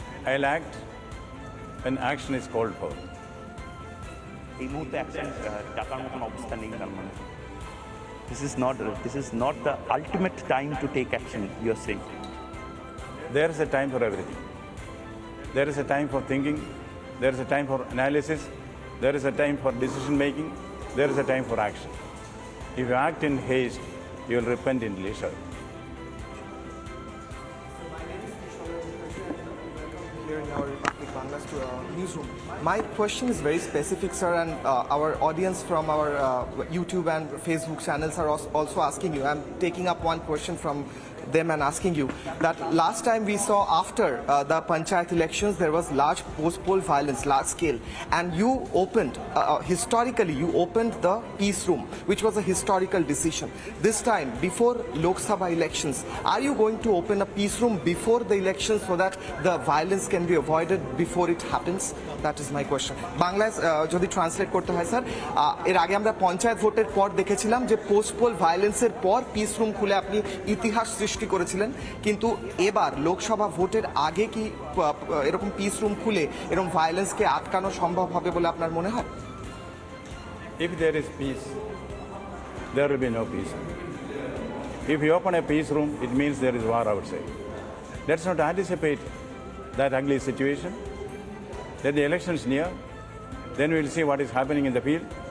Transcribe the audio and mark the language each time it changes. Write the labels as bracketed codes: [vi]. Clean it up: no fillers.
[en] I'll act when action is called for. [bn] এই মুহূর্তে action টাকার মতন অবস্থা নেই তার মানে. [en] This is not the ultimate time to take action, you are saying. There is a time for everything. There is a time for thinking. There is a time for analysis. There is a time for decision making. There is a time for action. If you act in haste, you will repent in leisure. Here in our Republic Bangla's newsroom. My question is very specific, sir, and our audience from our YouTube and Facebook channels are also asking you. I'm taking up one question from them and asking you that last time we saw after the panchayat elections there was large post-poll violence, large scale, and you opened historically you opened the peace room, which was a historical decision. This time before Lok Sabha elections, are you going to open a peace room before the elections so that the violence can be avoided before it happens? That is my question. [bn] বাংলায় যদি translate করতে হয় sir, এর আগে আমরা পঞ্চায়েত ভোটের পর দেখেছিলাম যে পোস্ট পোল ভায়োলেন্সের পর পিস রুম খুলে আপনি ইতিহাস সৃষ্টি করেছিলেন, কিন্তু এবার লোকসভা ভোটের আগে কি এরকম পিস রুম খুলে এরকম ভায়োলেন্সকে আটকানো সম্ভব হবে বলে আপনার মনে হয়? [en] If there is peace, there will be no peace. If you open a peace room, it means there is war outside. Let's not anticipate that ugly situation. Let the elections near, then we will see what is happening in the field.